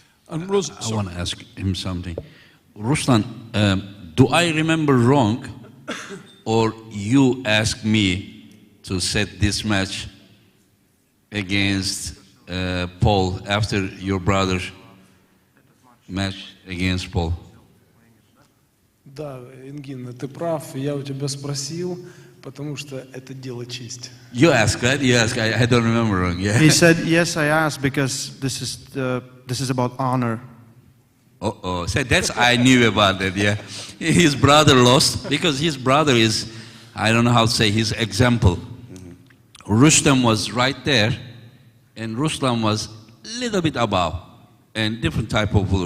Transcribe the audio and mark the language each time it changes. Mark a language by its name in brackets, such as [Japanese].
[English] I want to ask him something. Ruslan, do I remember wrong, or you asked me to set this match against Paul after your brother's match against Paul? [Russian] Да, Энгин, ты прав. Я у тебя спросил, потому что это дело чести. [English] You asked, right? You asked. I don't remember wrong. Yeah. He said, yes, I asked because this is about honor. Oh, so that's I knew about that. Yeah, his brother lost because his brother is, I don't know how to say his example. Rustam was right there, and Rustam was a little bit above, and different type of pull.